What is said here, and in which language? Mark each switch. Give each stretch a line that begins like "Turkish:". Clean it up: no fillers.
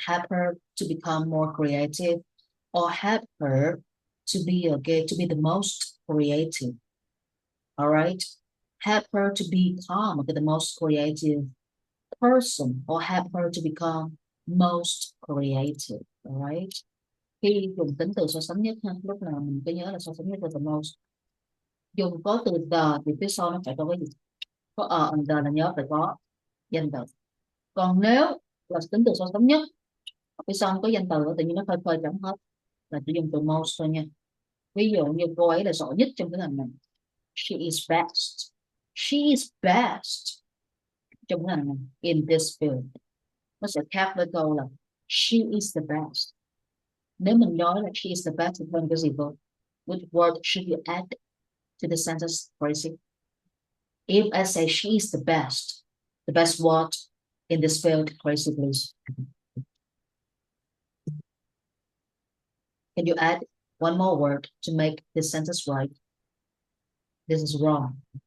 English: Help her to become more creative, or help her to be okay, to be the most creative. All right. Help her to become okay, the most creative person, or help her to become most creative. All right.
Vietnamese: Khi dùng tính từ so sánh nhất ha, lúc nào mình cứ nhớ là so sánh nhất là the most. Dùng có từ the thì phía sau nó phải có cái gì? Có and the là nhớ phải có danh từ. Còn nếu là tính từ so sánh nhất, phía sau không có danh từ tự nhiên nó phơi phơi chẳng hết, là chỉ dùng từ most thôi nha. Ví dụ như cô ấy là giỏi nhất trong cái ngành này.
English: She is best. She is best
Vietnamese: trong cái ngành này.
English: In this field.
Vietnamese: Nó sẽ khác với câu là
English: she is the best.
Vietnamese: Nếu mình nói là
English: she is the best
Vietnamese: thì hơn cái gì vô?
English: Which word should you add to the sentence phrasing? If I say she is the best what in this field, Tracy, please. Can you add one more word to make this sentence right? This is wrong.